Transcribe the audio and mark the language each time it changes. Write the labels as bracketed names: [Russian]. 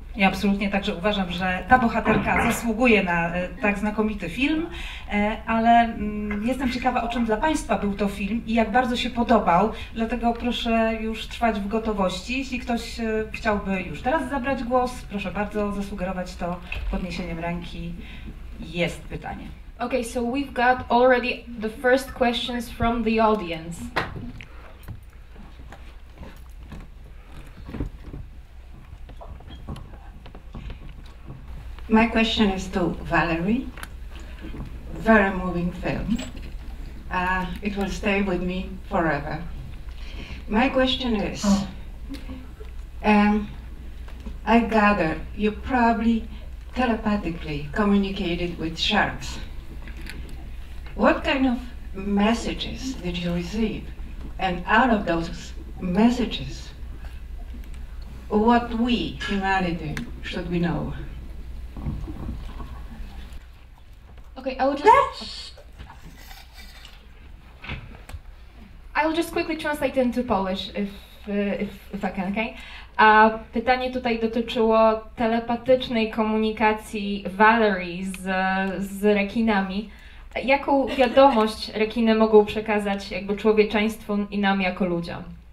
[Polish] Ja absolutnie także uważam, że ta bohaterka zasługuje na tak znakomity film, ale jestem ciekawa, o czym dla Państwa był to film i jak bardzo się podobał, dlatego proszę już trwać w gotowości. Jeśli ktoś chciałby już teraz zabrać głos, proszę bardzo zasugerować to podniesieniem ręki. Jest pytanie. [English] Okay, so we've got already the first questions from the audience. My question is to Valerie. Very moving film. It will stay with me forever. My question is, I gather you probably telepathically communicated with sharks. What kind of messages did you receive? And out of those messages, what we, humanity, should we know? Okay, I will just quickly translate into Polish, if I can, okay? [Polish] A pytanie tutaj dotyczyło telepatycznej komunikacji Valerie z rekinami. Jaką wiadomość rekiny mogą przekazać jakby człowieczeństwu i nam jako ludziom?